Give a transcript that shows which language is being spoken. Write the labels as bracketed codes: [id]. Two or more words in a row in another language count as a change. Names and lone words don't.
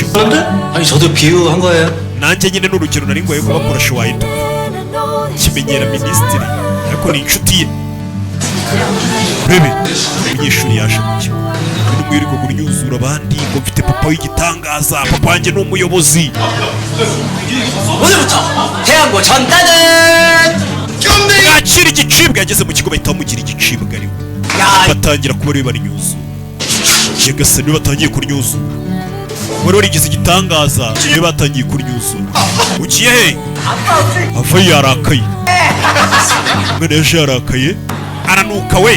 [ko] 아니 저도 비유한 거예요. [rw] nanjye nyine n'urugero nari ngoye kubakoresha wahita upfa. kimenyera minisitiri ariko ni inshuti ye. urebe umunyeshuri yaje mu kigo n'umwirirwa guryuzura abandi ngo mfite papa w'igitangaza, papa wanjye ni umuyobozi. [ko] 오늘부터 태양고 전단은 [rw] mwakira igicibwa. yageze mu kigo bahita bamugira igicibwa ariwe. batangira kuba ariwe barinyuzura. nyagasani niwe batangiye kuryuzura. wari warigize igitangaza niwe batangiye kuryuzura. ugiye he? ava yarakaye. umwana yaje yarakaye aranuka we.